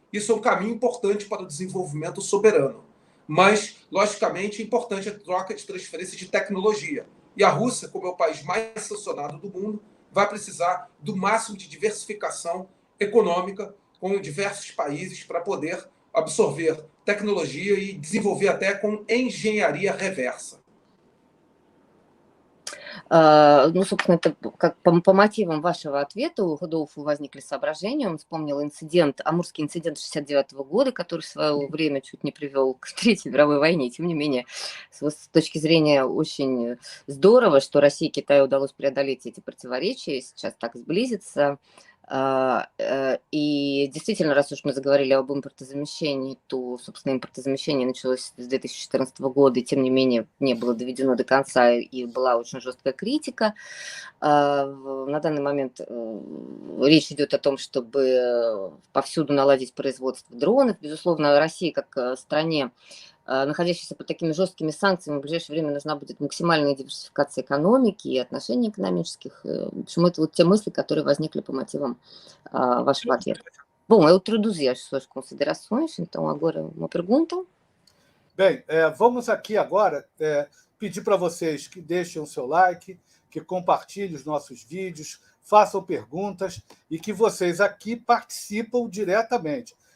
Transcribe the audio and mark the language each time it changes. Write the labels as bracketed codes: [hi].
[pt] Isso é um caminho importante para o desenvolvimento soberano. Mas, logicamente, é importante a troca de transferência de tecnologia. E a Rússia, como é o país mais sancionado do mundo, vai precisar do máximo de diversificação econômica com diversos países para poder absorver tecnologia [ru] и [pt] desenvolver até com engenharia reversa. [ru] Ну, собственно, это как по мотивам вашего ответа у Рудольфа возникли соображения. Он вспомнил инцидент, Амурский инцидент 1969 года, который в свое время чуть не привел к Третьей мировой войне. Тем не менее, с точки зрения очень здорово, что России и Китаю удалось преодолеть эти противоречия, сейчас так сблизиться. И действительно, раз уж мы заговорили об импортозамещении, то, собственно, импортозамещение началось с 2014 года, и тем не менее не было доведено до конца, и была очень жесткая критика. На данный момент речь идет о том, чтобы повсюду наладить производство дронов. Безусловно, России как стране, находящейся под такими жесткими санкциями, в ближайшее время нужна будет максимальная диверсификация экономики и отношений экономических. В общем, это вот те мысли, которые возникли по мотивам вашего ответа. [pt] Bom, eu traduzi as suas considerações, então agora uma pergunta. Bem, vamos aqui agora pedir para vocês que deixem o seu like, que compartilhem os nossos vídeos, façam perguntas e que vocês aqui participam diretamente.